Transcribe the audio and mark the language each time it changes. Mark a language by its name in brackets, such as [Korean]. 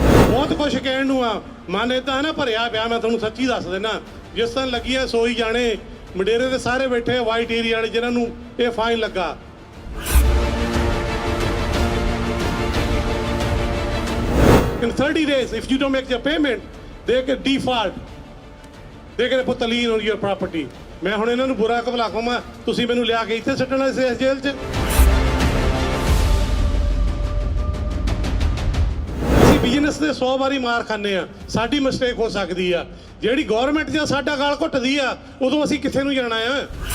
[Punjabi] ਬਹੁਤ ਕੁਛ ਕਹਿਣ ਨੂੰ ਆ, ਮਨ ਏਦਾਂ ਨਾ ਭਰਿਆ ਪਿਆ। ਮੈਂ ਤੁਹਾਨੂੰ ਸੱਚੀ ਦੱਸ ਦੇਣਾ, ਜਿਸ ਤਰ੍ਹਾਂ ਲੱਗੀਆਂ ਸੋਈ ਜਾਣੇ। ਮੰਡੇਰੇ ਦੇ ਸਾਰੇ ਬੈਠੇ ਵਾਈਟ ਏਰੀਆ ਵਾਲੇ ਜਿਨ੍ਹਾਂ ਨੂੰ ਇਹ ਫਾਈਨ ਲੱਗਾ। [English] In 30 days, if you don't make your payment, they can default. They can put a lien on your property. [Punjabi] ਮੈਂ ਹੁਣ ਇਹਨਾਂ ਨੂੰ ਬੁਰਾ ਭਲਾ ਕਹਾਂ, ਤੁਸੀਂ ਮੈਨੂੰ ਲਿਆ ਕੇ ਇੱਥੇ ਸੁੱਟਣਾ ਇਸ ਜੇਲ੍ਹ 'ਚ। ਅਸੀਂ ਬਿਜ਼ਨਸ ਦੇ 100 ਵਾਰੀ ਮਾਰ ਖਾਂਦੇ ਆ, ਸਾਡੀ ਮਿਸਟੇਕ ਹੋ ਸਕਦੀ ਆ। ਜਿਹੜੀ ਗੌਰਮੈਂਟ ਜਾਂ ਸਾਡਾ ਗਾਲ ਘੁੱਟਦੀ ਆ, ਉਦੋਂ ਅਸੀਂ ਕਿੱਥੇ ਨੂੰ ਜਾਣਾ ਆ।